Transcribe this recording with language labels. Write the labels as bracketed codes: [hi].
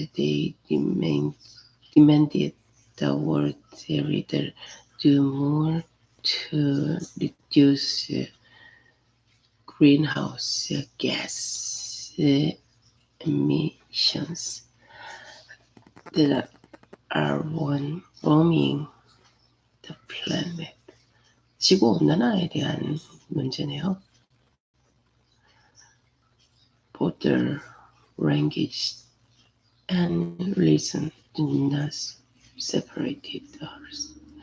[en] They demanded the world leader do more to reduce greenhouse gas emissions that are warming the planet. [ko] 지구온난화에 대한 문제네요. [en] Border, language, and religion do not separate us.